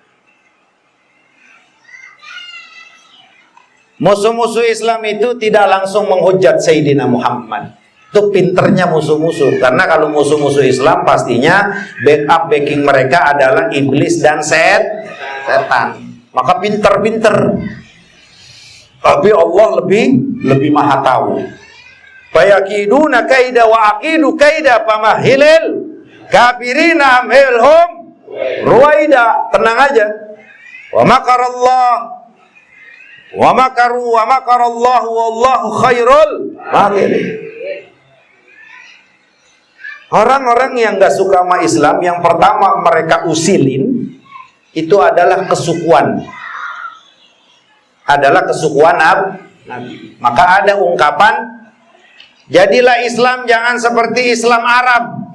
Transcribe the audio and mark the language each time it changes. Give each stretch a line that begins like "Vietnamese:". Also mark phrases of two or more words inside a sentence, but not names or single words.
Indonesian: Musuh-musuh Islam itu tidak langsung menghujat Sayyidina Muhammad. Itu pinternya musuh-musuh. Karena kalau musuh-musuh Islam pastinya backing mereka adalah iblis dan setan. Maka pinter-pinter. Tapi Allah lebih maha tahu.
Arabic: فيكيدون كيدا وأكيد كيدا فمهل الكافرين أمهلهم رويدا.
Indonesian: Tenang aja.
Arabic: ومكر الله ومكروا ومكر الله والله خير الماكرين.
Indonesian: Orang-orang yang gak suka sama Islam, yang pertama mereka usilin itu adalah kesukuan. Adalah kesukuan Nabi. Maka ada ungkapan, jadilah Islam jangan seperti Islam Arab.